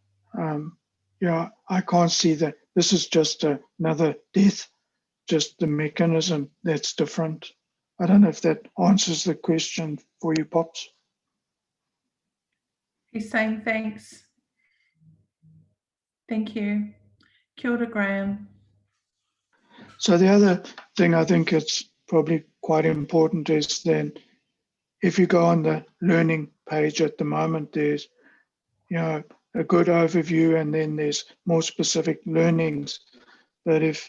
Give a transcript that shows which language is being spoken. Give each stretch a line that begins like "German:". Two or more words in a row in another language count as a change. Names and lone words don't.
English: I can't see that. This is just another death, just the mechanism that's different. I don't know if that answers the question for you, Pops. He's saying thanks. Thank you.
Māori: Kia ora, Graham.
English: So the other thing I think it's probably quite important is then if you go on the learning page at the moment, there's a good overview and then there's more specific learnings. But if